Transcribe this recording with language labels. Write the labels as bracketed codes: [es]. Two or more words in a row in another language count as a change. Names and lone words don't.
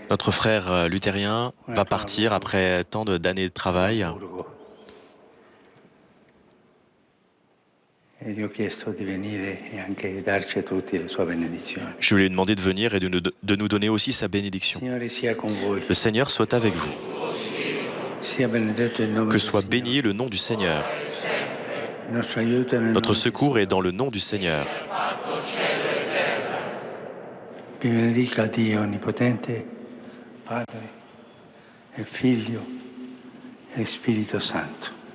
[fr] Notre frère luthérien va partir après tant d'années de travail. [it] E gli ho chiesto di venire e anche darci a tutti la sua benedizione. [fr] Je lui ai demandé de venir et de nous donner aussi sa bénédiction. [it] Signore sia con voi. [fr] Le Seigneur soit avec vous. [it] Sia benedetto il nome [fr] Que [it] del [fr] soit [it] Signore. [fr] béni le nom du Seigneur. Notre secours est dans le nom du Seigneur. [it] Vi benedica Dio Onnipotente, Padre e Figlio e Spirito Santo.